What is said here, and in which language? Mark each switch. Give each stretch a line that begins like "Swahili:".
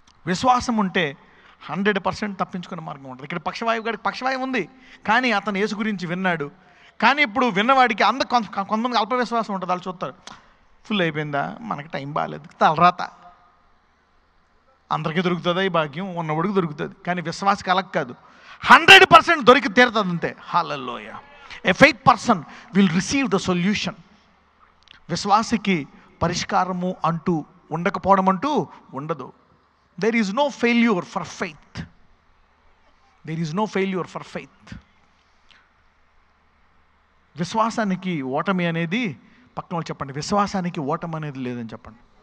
Telugu: విశ్వాసం ఉంటే 100% తప్పించుకునే మార్గం ఉంటుంది. ఇక్కడ పక్షవాయువు ఉంది, కానీ అతను యేసు గురించి విన్నాడు. కానీ ఇప్పుడు విన్నవాడికి కొంతమంది అల్ప విశ్వాసం ఉంటుంది. వాళ్ళు చూస్తారు, ఫుల్ అయిపోయిందా, మనకి టైం బాగాలేదు, తలరాత, అందరికీ దొరుకుతుందా ఈ భాగ్యం? ఉన్నవాడికి దొరుకుతుంది. కానీ విశ్వాసకి అలా కాదు, 100% దొరికి తీరుతుంది అంతే. హల్లెలూయా.
English: A faith person will receive the solution.
Telugu: విశ్వాసకి పరిష్కారము అంటూ ఉండకపోవడం అంటూ ఉండదు.
English: There is no failure for faith. There is no failure for faith.
Telugu: విశ్వాసానికి ఓటమి అనేది, పక్కన వాళ్ళు చెప్పండి, విశ్వాసానికి ఓటమి అనేది లేదని చెప్పండి.